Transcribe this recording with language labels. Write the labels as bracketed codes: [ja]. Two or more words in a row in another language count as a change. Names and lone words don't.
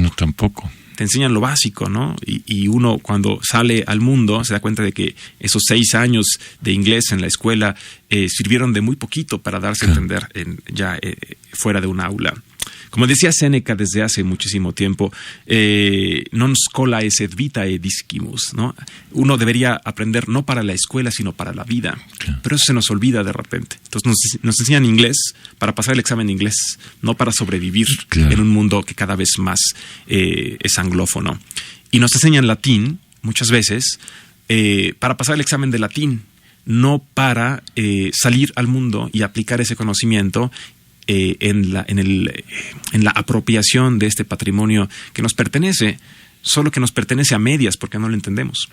[es] No, tampoco. Te enseñan lo básico, ¿no? Y uno cuando sale al mundo se da cuenta de que esos 6 años de inglés en la escuela sirvieron de muy poquito para darse a entender fuera de un aula. Como decía Séneca desde hace muchísimo tiempo, [la] non schola sed vitae discimus, [es] ¿no? Uno debería aprender no para la escuela, sino para la vida. Claro. Pero eso se nos olvida de repente. Entonces nos enseñan inglés para pasar el examen de inglés, no para sobrevivir en un mundo que cada vez más es anglófono. Y nos enseñan latín, muchas veces, para pasar el examen de latín, no para salir al mundo y aplicar ese conocimiento en la apropiación de este patrimonio que nos pertenece, solo que nos pertenece a medias porque no lo entendemos.